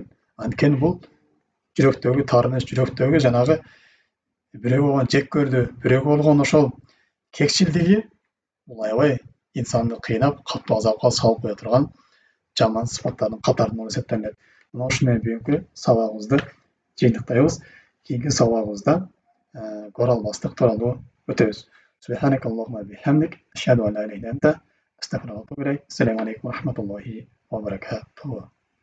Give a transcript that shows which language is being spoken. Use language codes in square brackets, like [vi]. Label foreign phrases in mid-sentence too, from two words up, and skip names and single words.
[ky] Анткени бул жүрөктөгү тарыныч, жүрөктөгү жанагы бирөөгө болгон жек көрдү, бирөөгө болгон ошол кекчилдиги бул аябай инсанды кыйнап, катуу азапка салып кое турган жаман сыпаттардын катарынан эсептелет. Мына ушуну менен бүгүнкү сабагыбызды жыйынтыктайбыз. Кийинки сабагыбызда көре албастык тууралуу өтөбүз. [ar] سبحانك اللهم وبحمدك أشهد أن لا إله إلا أنت أستغفرك وأتوب إليك. السلام عليكم ورحمة الله وبركاته.